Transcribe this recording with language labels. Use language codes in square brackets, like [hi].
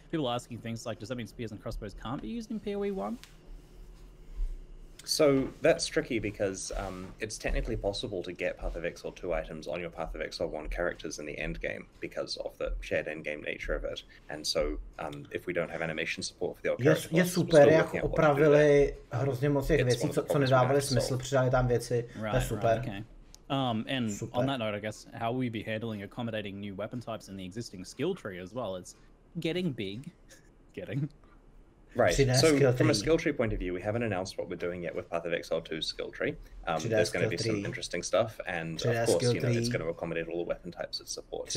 [en] People asking things like, does that mean spears and crossbows can't be used in PoE 1? So that's tricky because it's technically possible to get Path of Exile 2 items on your Path of Exile 1 characters in the end game because of the shared end game nature of it. And so if we don't have animation support for the old character [cs] je super, jak opravili hrozně moc těch věcí, co nedávaly smysl, přidali tam věci, to je super. [en] Okay. And on that note, I guess, how will we be handling accommodating new weapon types in the existing skill tree as well? It's getting big. Right, so from a skill tree point of view, we haven't announced what we're doing yet with Path of Exile 2's skill tree. There's going to be some interesting stuff, and of course, you know, it's going to accommodate all the weapon types it supports.